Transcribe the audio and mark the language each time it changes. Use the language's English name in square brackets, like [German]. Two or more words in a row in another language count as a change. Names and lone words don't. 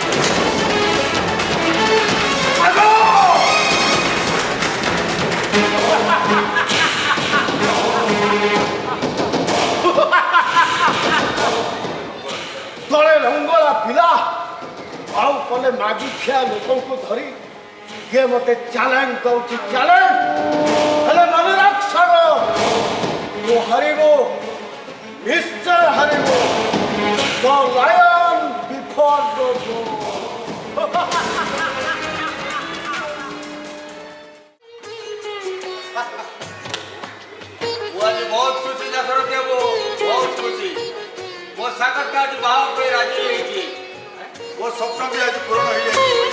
[Odia] ତଳେ ରଙ୍ଗଳା ପିଲା ଆଉ କଲେ ମାଗିଖିଆ ଲୋକଙ୍କୁ ଧରି କିଏ ମୋତେ ଚ୍ୟାଲେଞ୍ଜ ଦଉଛି ଚ୍ୟାଲେଞ୍ଜ। ହେଲେ ମନେ ରଖ ସାଙ୍ଗ ତୁ ହାରିବ ନିଶ୍ଚୟ ହାରିବ। [English] The lion before the bull। [Odia] ମୁଁ ଆଜି ବହୁତ ଖୁସି ଦାସର ଦେବୁ ବହୁତ ଖୁସି। ମୋ ସାଗରଟା ଆଜି ବାହା ପାଇଁ ରାଜି ହେଇଛି। ମୋ ସ୍ୱପ୍ନ ବି ଆଜି ପୂରଣ ହେଇଯାଇଛି।